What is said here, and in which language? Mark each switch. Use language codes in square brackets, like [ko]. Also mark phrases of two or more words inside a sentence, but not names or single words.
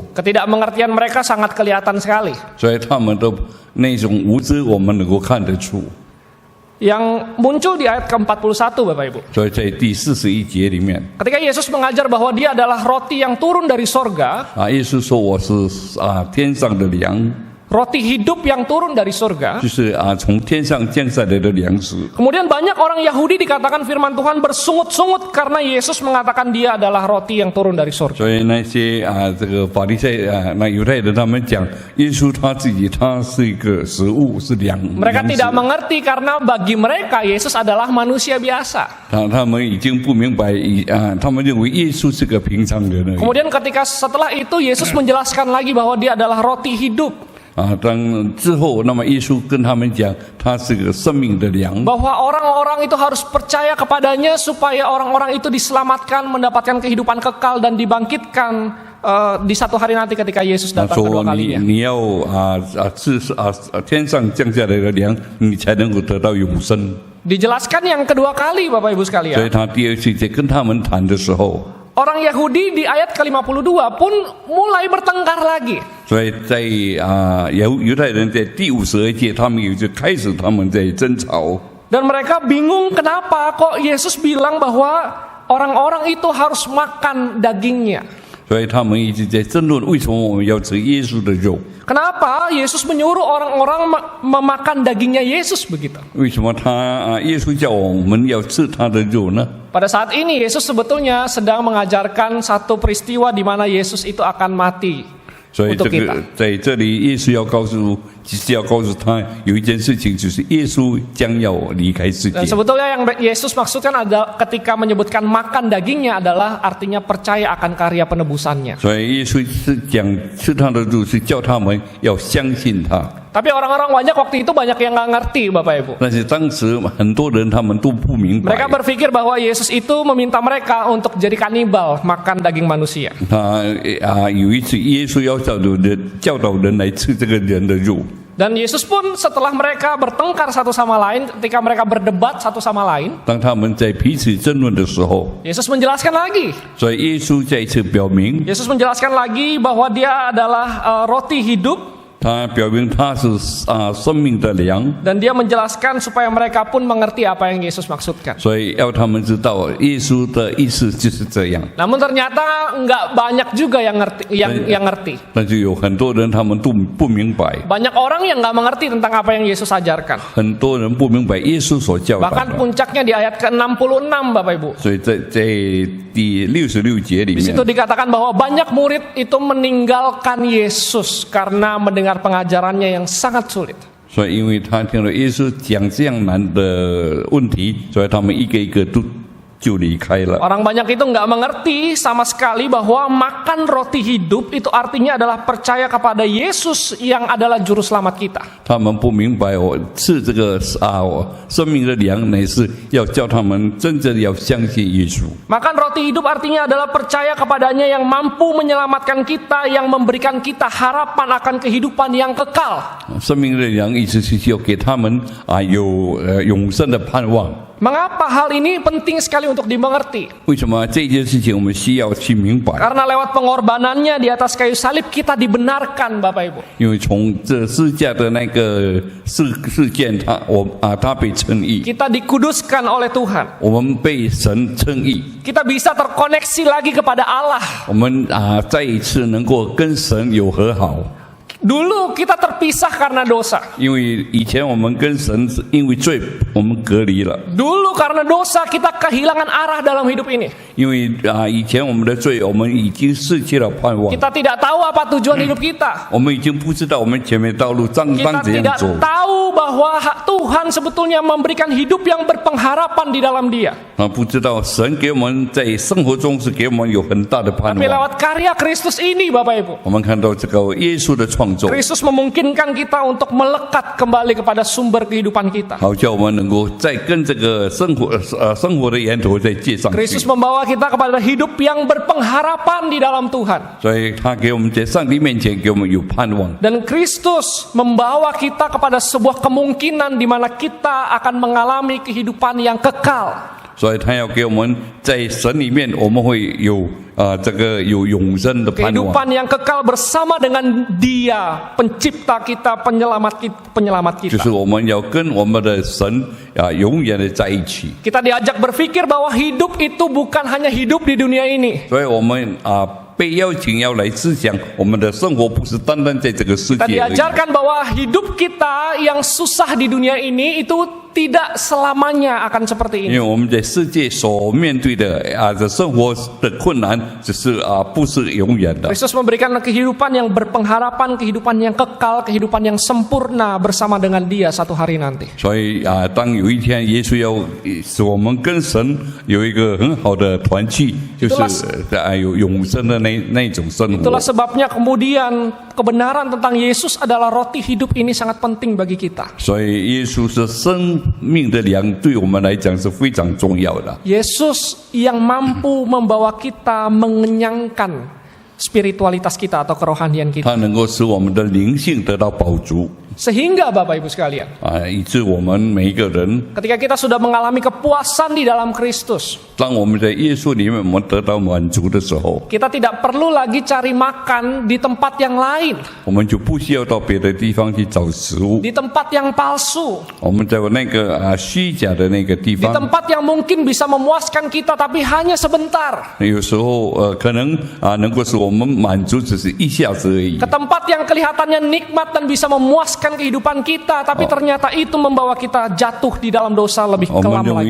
[id] ketidakmengertian mereka sangat kelihatan sekali. [zh] 所以他们的那种无知，我们能够看得出。 [id] Yang muncul di ayat ke-41, Bapak Ibu. [zh] 所以在第41节里面， [id] Ketika Yesus mengajar bahwa dia adalah roti yang turun dari sorga, [zh] 耶稣说我是天上的粮， [id] roti hidup yang turun dari sorga. [zh] 就是从天上降下来的粮食。 [id] Kemudian banyak orang Yahudi dikatakan firman Tuhan bersungut-sungut karena Yesus mengatakan dia adalah roti yang turun dari sorga. [zh] 所以那些这个法利赛那犹太人他们讲，耶稣他自己他是一个食物，是粮。 [id] Mereka tidak mengerti karena bagi mereka Yesus adalah manusia biasa. [zh] 他们已经不明白，他们认为耶稣是个平常人而已。 [id] Kemudian ketika setelah itu Yesus menjelaskan lagi bahwa dia adalah roti hidup. [zh] 当之后，那么耶稣跟他们讲，他是个生命的粮。 [id] Bahwa orang-orang itu harus percaya kepadanya supaya orang-orang itu diselamatkan, mendapatkan kehidupan kekal dan dibangkitkan di satu hari nanti ketika Yesus [zh] 他 [id] datang [zh] 说 [id] kedua kalinya. [zh] 你要吃天上降下来的粮，你才能够得到永生。 [id] Dijelaskan yang kedua kali, Bapak Ibu [zh] 所以 [id] sekalian. [zh] 他第二次在跟他们谈的时候， [id] Orang Yahudi di ayat ke-52 pun mulai bertengkar lagi. [zh] 所以在犹太人在第52节，他们就开始他们在争吵。 [id] Dan mereka bingung kenapa kok Yesus bilang bahwa orang-orang itu harus makan dagingnya. [zh] 所以他们一直在争论，为什么我们要吃耶稣的肉？ [id] Kenapa Yesus menyuruh orang-orang memakan dagingnya Yesus begitu? [zh] 为什么耶稣叫我们要吃他的肉呢？ [id] Pada saat ini Yesus sebetulnya sedang mengajarkan satu peristiwa di mana Yesus itu akan mati [zh] 所以 [id] untuk [zh] 这 [id] kita. [zh] 个在这里，耶稣要告诉，其实要告诉他有一件事情，就是耶稣将要离开世 [id] Dan [zh] 界。 [id] sebetulnya yang Yesus maksudkan adalah ketika menyebutkan makan dagingnya adalah artinya percaya akan karya penebusannya. [zh] 所以耶稣是讲吃他的肉，是叫他们要相信他。 [id] Tapi orang-orang banyak waktu itu banyak yang nggak ngerti, Bapak Ibu. [zh] 但是当时很多人他们都不明白 [id] Mereka，berpikir bahwa Yesus itu meminta mereka untuk jadi kanibal, makan daging manusia. [zh] 他有一次耶稣要教导人来吃这个人的肉。 [id] Dan Yesus pun setelah mereka bertengkar satu sama lain, ketika mereka berdebat satu sama lain, [zh] 当他们在彼此争论的时候， [id] Yesus menjelaskan lagi. [zh] 所以耶稣再一次表明， [id] Yesus menjelaskan lagi bahwa dia adalah roti hidup, [zh] 他表明他是生命的粮， [id] dan dia menjelaskan supaya mereka pun mengerti apa yang Yesus maksudkan. [zh] 所以要他们知道耶稣的意思就是这样。 [id] Namun ternyata nggak banyak juga yang ngerti. [zh] 但是有很多人他们都不明白， [id] Banyak orang yang nggak mengerti tentang apa yang Yesus ajarkan. [zh] 很多人不明白耶稣所教导 [id] Bahkan [zh] 的。 [id] puncaknya di ayat ke-66, Bapak Ibu. [zh] 所以在第66节里 [id] Di [zh] 面 [id] situ，dikatakan bahwa banyak murid itu meninggalkan Yesus karena mendengar pengajarannya yang sangat sulit. [zh] 所以因为他听了耶稣讲这样难的问题，所以他们一个一个都就离开了。 [id] Orang banyak itu nggak mengerti sama sekali bahwa makan roti hidup itu artinya adalah percaya kepada Yesus yang adalah juru selamat kita. [zh] 他们不明白吃这个生命的粮，乃是要叫他们真正要相信耶稣。 [id] Makan roti hidup artinya adalah percaya kepadanya yang mampu menyelamatkan kita, yang memberikan kita harapan akan kehidupan yang kekal. [zh] 生命的粮意思是要给他们有永生的盼望。 [id] Mengapa hal ini penting sekali untuk dimengerti? [zh] 为什么这件事情我们需要去明白？ [id] Karena lewat pengorbanannya di atas kayu salib kita dibenarkan, Bapak Ibu. [zh] 因为从这十架的那个事件，他被称义， [id] Kita dikuduskan oleh Tuhan. [zh] 我们被神称义， [id] Kita bisa terkoneksi lagi kepada Allah. [zh] 我们再一次能够跟神有和好。 [id] Dulu kita terpisah karena dosa. [zh] 因为以前我们跟神因为罪我们隔离了， [id] Dulu karena dosa kita kehilangan arah dalam hidup ini. [zh] 因为以前我们的罪我们已经失去了盼望， [id] Kita tidak tahu apa tujuan hidup kita. [zh] 我们已经不知道我们前面道路当 [id] Kita [zh] 怎样 [id] tidak [zh] 走， [id] tahu bahwa Tuhan sebetulnya memberikan hidup yang berpengharapan di dalam Dia. [zh] 不知道神给我们在生活中是给我们有很大的盼 [id] Tapi [zh] 望。 [id] lewat karya Kristus ini, Bapak Ibu, [zh] 我们看到这个耶稣的创造， [id] Kristus memungkinkan kita untuk melekat kembali kepada sumber kehidupan kita. [zh] 好叫我们能够再跟这个生活的源头再接上去 [id] Kristus。membawa kita kepada hidup yang berpengharapan di dalam Tuhan. [zh] 所以他给我们在上帝面前给我们有盼望。 [id] Dan Kristus membawa kita kepada sebuah kemungkinan di mana kita akan mengalami kehidupan yang kekal. [zh] 所以他要给我们在神里面，我们会有这个有永生的盼望， [id] Kehidupan yang kekal bersama dengan Dia, pencipta kita, penyelamat kita. [zh] 就是我们要跟我们的神永远的在一起。 [id] Kita diajak berpikir bahwa hidup itu bukan hanya hidup di dunia ini. [zh] 所以我们被邀请要来思想，我们的生活不是单单在这个世 [id] Kita [zh] 界而已。 [id] diajarkan bahwa hidup kita yang susah di dunia ini itu tidak selamanya akan seperti [zh] 因为 [id] ini. [zh] 我们在世界所面对的这生活的困难，只是不是永远的。 [id] Kristus memberikan kehidupan yang berpengharapan, kehidupan yang kekal, kehidupan yang sempurna bersama dengan Dia satu hari nanti. [zh] 所以当有一天耶稣要使我们跟神有一个很好的团契，就是有永生的那种生活。 [id] Itulah sebabnya kemudian kebenaran tentang Yesus adalah roti hidup ini sangat penting bagi kita. [zh] 所以耶稣是生命的粮，对我们来讲是非常重要的。 [id] Yesus yang mampu membawa kita mengenyangkan spiritualitas kita atau kerohanian kita. [zh] 它能够使我们的灵性得到饱足。 [id] Sehingga Bapak Ibu sekalian, [zh] 以致我们每一个人， [id] ketika kita sudah mengalami kepuasan di dalam Kristus, [zh] 当我们在耶稣里面我们得到满足的时候， [id] kita tidak perlu lagi cari makan di tempat yang lain, [zh] 我们就不需要到别的地方去找食物。 [id] di tempat yang palsu, [zh] 我们在那个虚假的那个地 [id] di [zh] 方， [id] tempat yang mungkin bisa memuaskan kita tapi hanya sebentar, [zh] 有时候可能能够使我们满足，只是一下子而已 [id] ke。tempat yang kelihatannya nikmat dan bisa memuaskan kehidupan kita, tapi ternyata itu membawa kita jatuh di dalam dosa lebih [zh] 我们 [id] kelam [zh] 认 [id] lagi.